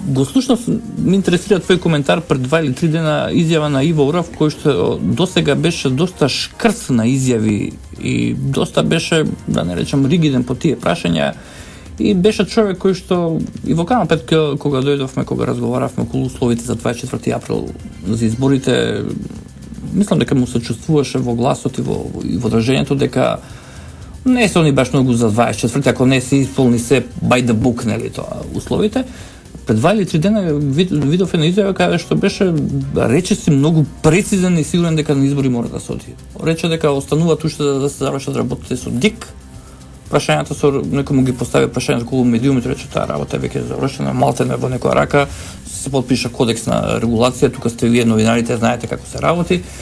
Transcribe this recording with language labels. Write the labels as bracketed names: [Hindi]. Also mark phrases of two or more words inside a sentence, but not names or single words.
[Macedonian] Го слушнав, ме интересира твој коментар пред 2 или 3 дена изјава на Иво Орав, кој што досега беше доста шкрц на изјави и доста беше, да не речам, ригиден по тие прашања и беше човек кој што и во Канал 5 кога дојдовме, кога разговаравме околу условите за 24 април за изборите, мислам дека му се чувствуваше во гласот и во држењето дека не се они баш многу за 24, ако не се исполни се [English] by the book, [Macedonian] нели тоа, условите. Пред 2 или 3 дена видов една изјава каде што беше речиси многу прецизен и сигурен дека на избори мора да се оди. Рече дека остануваат уште да се завршат работите со ДИК. Прашањата со некој му ги постави прашањата околу медиумите, рече таа работа е веќе завршена, малтене во некоја рака, се подпиша кодекс на регулација, тука сте вие новинарите, знаете како се работи.